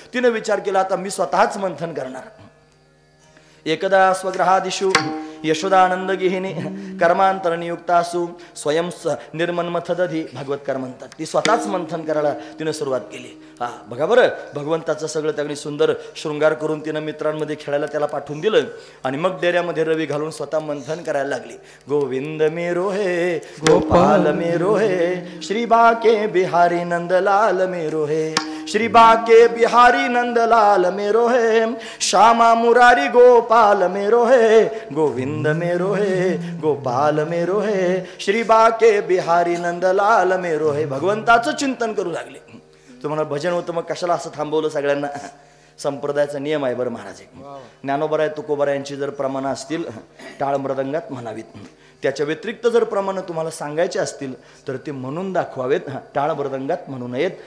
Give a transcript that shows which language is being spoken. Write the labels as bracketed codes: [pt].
[mr] तिने विचार केला आता मी स्वतःच मंथन करणार. एकदा [sa] स्वग्रहादिषु यशोदानंद गिहिनी कर्मांतर नियुक्तासु स्वयं निर्मन्मथदधी [mr] भागवतकार म्हणतात. ती स्वतःच मंथन करायला तिने सुरुवात केली. बघा बरं, भगवंताचं सगळं त्यांनी सुंदर शृंगार करून तिनं मित्रांमध्ये खेळायला त्याला पाठवून दिलं आणि मग डेऱ्यामध्ये रवी घालून स्वतः मंथन करायला लागली. [hi] गोविंद मेरो हे गोपाल मेरो हे, श्री बाके बिहारी नंदलाल मेरो हे, श्री बाके बिहारी नंदलाल मेरो है, श्यामा मुरारी गोपाल मेरो है, गोविंद मेरो है गोपाल मेरो है, श्री बाके बिहारी नंदलाल मेरो है. [mr] भगवंताचं चिंतन करू लागले. तुम्हाला भजन होतं मग कशाला असं थांबवलं सगळ्यांना? संप्रदायाचा नियम आहे बरं महाराज. ज्ञानोबराय तुकोबराय यांची जर प्रमाणं असतील टाळ मृदंगात म्हणावीत, त्याच्या व्यतिरिक्त जर प्रमाणं तुम्हाला सांगायचे असतील तर ते म्हणून दाखवावेत, टाळ मृदंगात म्हणू नयेत.